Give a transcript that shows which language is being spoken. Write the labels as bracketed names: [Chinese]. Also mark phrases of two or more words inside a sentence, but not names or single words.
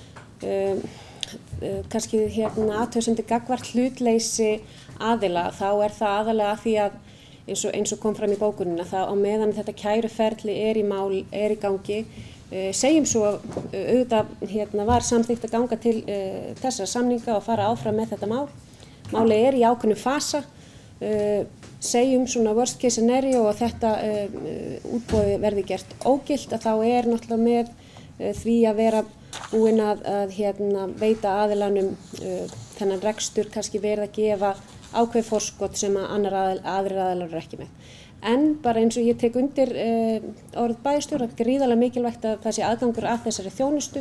[Icelandic] kannski athugasemdir gagnvart hlutleysi aðila, þá er það aðalega því að eins og kom fram í bókunina, það á meðan þetta kæruferli er í gangi, segjum svo auðvitað var samþykkt að ganga til þessara samninga og fara áfram með þetta mál. Málið er í ákveðnum fasa, segjum svona [English] worst case scenario [Icelandic] og þetta útboði verði gert ógilt, að þá er náttúrulega með því að vera búin að veita aðilanum þennan rekstur, kannski verið að gefa ákveð forskot sem að aðrir aðilar eru ekki með. En bara eins og ég tek undir orð bæjarstjóra, gríðarlega mikilvægt að það sé aðgangur að þessari þjónustu.